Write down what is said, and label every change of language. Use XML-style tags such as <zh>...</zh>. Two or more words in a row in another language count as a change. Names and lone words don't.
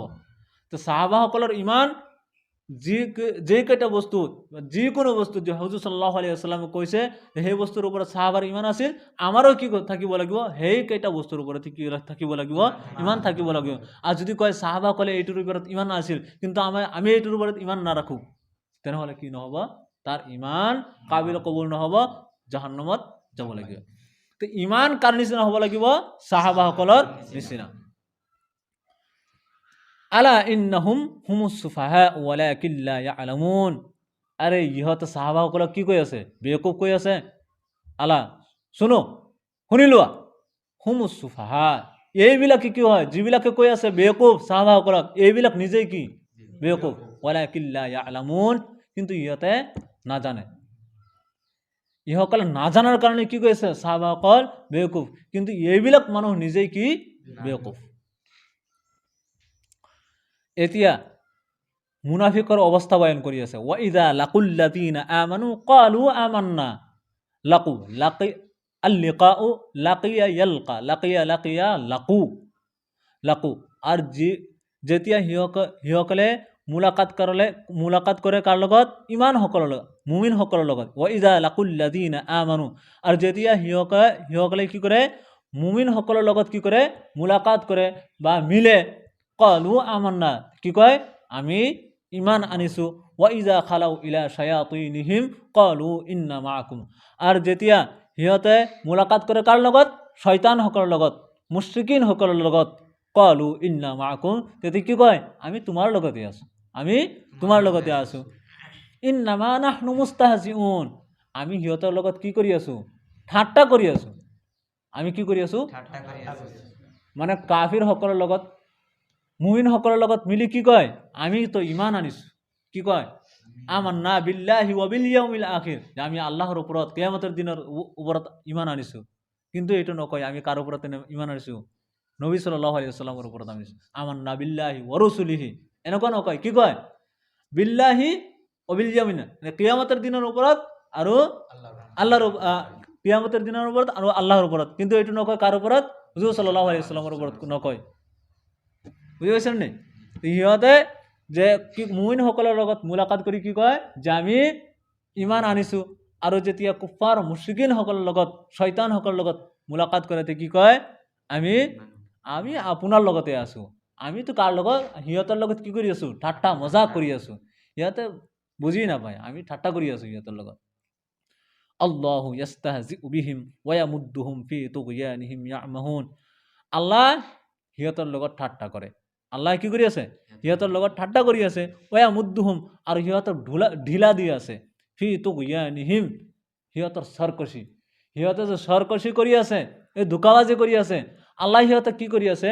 <as>তো সাহাবাসকলৰ ইমান যেইকেইটা বস্তু, যিকোনো বস্তু যে হুজুৰ</as> <ar>صلى الله عليه وسلم</ar> <as>কৈছে সেই বস্তুৰ ওপৰত সাহাবাৰ ইমান আছিল, আমাৰো কি থাকিব লাগিব, সেইকেইটা বস্তুৰ ওপৰত কি থাকিব লাগিব, ইমান থাকিব লাগিব। আৰু যদি কয় সাহাবাসকলে এইটোৰ ওপৰত ইমান আছিল কিন্তু আমি এইটোৰ ওপৰত ইমান নাৰাখো, তেনেহ'লে কি নহ'ব, তাৰ ইমান কাবিল কবুল নহ'ব, জাহান্নামত যাব লাগিব। তো ইমান কাৰ নিচিনা হ'ব লাগিব, সাহাবাসকলৰ নিচিনা।</as> <ar>ألا إنهم هم السفهاء ولكن لا يعلمون.</ar> <as>আরে ইহঁতে সাহাবাসকলক কি কৈ আছে, বেকুফ কৈ আছে। আলা শুনো, শুনি লোৱা,</as> <ar>هم السفهاء,</ar> <as>এইবিলাকে কি হয়, যিবিলাকে কৈ আছে বেকুফ সাহাবাসকলক, এইবিলাক নিজেই কি বেকুফ,</as> <ar>ولكن لا يعلمون,</ar> <as>কিন্তু ইহঁতে নাজানে। ইসকল নাজানাৰ কাৰণে কি কৈছে, সাহাবাসকল বেকুফ, কিন্তু এইবিলাক মানুহ নিজেই কি বেকুফ। এতিয়া মুনাফিকৰ অৱস্থা বয়ান কৰি আছে।</as> <ar>وإذا لقوا الذين آمنوا قالوا آمنا, اللقاء لقي يلقى، لقي لقوا.</ar> <as>আর যেতিয়া সিসকলে মুলাকাত কৰে কাৰ লগত? ইমানসকলৰ লগত, মুমিনসকলৰ লগত।</as> <ar>وإذا لقوا الذين آمنوا,</ar> <as>আৰু যেতিয়া সিসকলে কি কৰে? মুমিনসকলৰ লগত কি কৰে? মুলাকাত কৰে বা মিলে।</as> <ar>قالوا آمنا,</ar> <as>কি কয়? আমি ইমান আনিছো।</as> <ar>وإذا خلوا إلى شياطينهم قالوا إنا معكم,</ar> <as>আৰু যেতিয়া সিহঁতে মুলাকাত কৰে কাৰ লগত? শয়তানসকলৰ লগত, মুশৰিকিনসকলৰ লগত।</as> <ar>قالوا إنا معكم,</ar> <as>তেতিয়া কি কয়? আমি তোমাৰ লগতে আছো, আমি তোমাৰ লগতে আছো।</as> <ar>إنما نحن مستهزئون,</ar> <as>আমি সিহঁতৰ লগত কি কৰি আছো? ঠাট্টা কৰি আছো। আমি কি কৰি আছো? মানে কাফিৰসকলৰ লগত মুমিনসকলৰ লগত মিলি কি কয়? আমি তো ইমান আনিছো। কি কয়?</as> <ar>آمنا بالله وباليوم الآخر,</ar> <as>যে আমি আল্লাহর ওপৰত, কিয়ামতের দিনের ওপৰত ইমান আনিছো। কিন্তু এইটো নকয় আমি কার ওপৰত ইমান আনিছো? নবী</as> <ar>صلى الله عليه وسلم</ar> <as>ওপৰত আনিছো।</as> <ar>آمنا بالله ورسوله,</ar> <as>এনেকুৱা নকয়। কি কয়?</as> <ar>بالله وباليوم,</ar> <as>কিয়ামতের দিনের ওপৰত আৰু আল্লাহর, কিয়ামতের দিনের ওপৰত আৰু আল্লাহৰ ওপৰত। কিন্তু এইটো নকয় কার ওপৰত? হুজুর</as> <ar>صلى الله عليه وسلم</ar> <as>ওপৰত নকয়। বুঝি পাইছেন নি? সিহঁতে যে কি মুমিনসকলৰ লগত মুলাকাত কৰি কি কয়? যে আমি ইমান আনিছো। আৰু যেতিয়া কুফাৰ মুশৰিকিনসকলৰ লগত, শয়তানসকলৰ লগত মুলাকাত কৰে কি কয়? আমি আপোনাৰ লগতে আছো। আমিতো কাৰ লগত? সিহঁতৰ লগত কি কৰি আছো? ঠাট্টা মজাক কৰি আছো। সিহঁতে বুজি নাপায় আমি ঠাট্টা কৰি আছো সিহঁতৰ লগত।</as> <ar>الله يستهزئ بهم ويمدهم في طغيانهم يعمهون,</ar> <as>আল্লাহ সিহঁতৰ লগত ঠাট্টা কৰে। আল্লাহ কি কৰি আছে? সিহঁতৰ লগত ঠাট্টা কৰি আছে।</as> <ar>ويمدهم,</ar> <as>আৰু সিহঁতক ঢিলা দি আছে।</as> <ar>في طغيانهم,</ar> <as>সিহঁতৰ সৰকশি, সিহঁতে যে সৰকশি কৰি আছে, এই ধোকাবাজি কৰি আছে, আল্লাহ সিহঁতক কি কৰি আছে?</as>